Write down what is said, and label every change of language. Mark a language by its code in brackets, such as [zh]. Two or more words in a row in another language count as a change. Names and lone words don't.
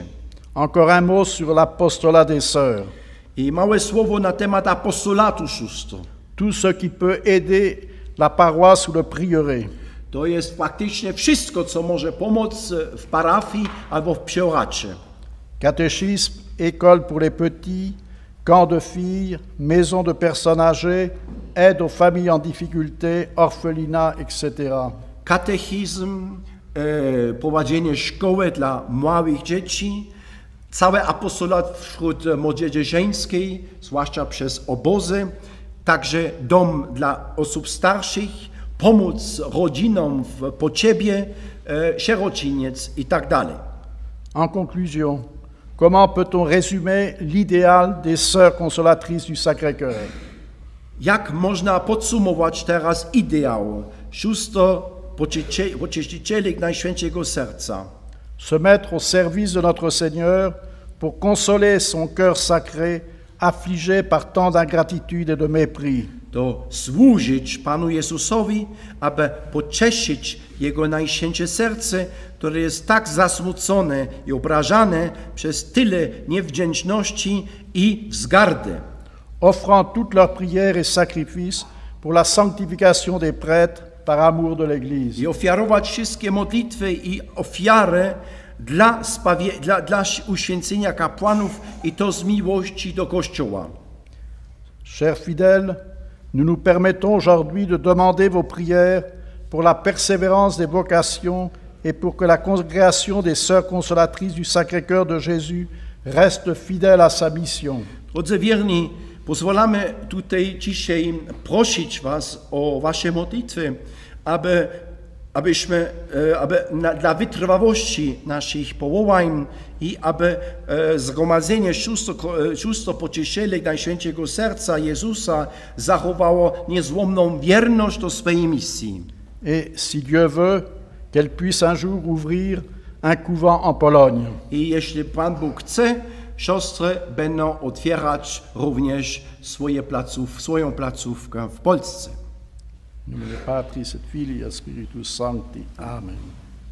[fr] Encore un mot sur l'apostolat des sœurs. [pl] I małe słowo na temat apostolatu sióstr. [fr] Tout ce qui peut aider la paroisse ou le prieuré. [pl] To jest praktycznie wszystko, co może pomóc w parafii albo w prioracie. [fr] Catéchisme, école pour les petits, camp de filles, maison de personnes âgées, aide aux familles en difficulté, orphelinat, etc. [pl] Katechizm, prowadzenie szkoły dla małych dzieci, cały apostolat wśród młodzieży żeńskiej, zwłaszcza przez obozy, także dom dla osób starszych, pomóc rodzinom w potrzebie, sierociniec i tak dalej. [fr] En conclusion, comment peut-on résumer l'idéal des sœurs consolatrices du Sacré-Cœur? [pl] Jak można podsumować teraz ideał sióstr pocieszycielek Najświętszego Serca? [fr] Se mettre au service de notre Seigneur pour consoler son cœur sacré, affligé par tant d'ingratitude et de mépris. [pl] To służyć Panu Jezusowi, aby pocieszyć Jego Najświętsze Serce, które jest tak zasmucone i obrażane przez tyle niewdzięczności i wzgardy. [fr] Offrant toutes leurs prières et sacrifices pour la sanctification des prêtres par amour de l'Église. [pl] I ofiarować wszystkie modlitwy i ofiary dla uświęcenia kapłanów i to z miłości do Kościoła. [fr] Chers fidèles, nous nous permettons aujourd'hui de demander vos prières pour la persévérance des vocations et pour que la congrégation des Sœurs consolatrices du Sacré-Cœur de Jésus reste fidèle à sa mission. [pl] Drodzy wierni, pozwalamy tutaj dzisiaj prosić Was o Wasze modlitwy, aby dla wytrwałości naszych powołań i aby zgromadzenie sióstr pocieszycielek Najświętszego Serca Jezusa zachowało niezłomną wierność do swojej misji. [fr] Et si Dieu veut, qu'elle puisse un jour ouvrir un couvent en Pologne. [pl] I jeśli Pan Bóg chce, siostry będą otwierać również swoją placówkę w Polsce. [la] Nome Patris et Filii et Spiritus Sancti. Amen.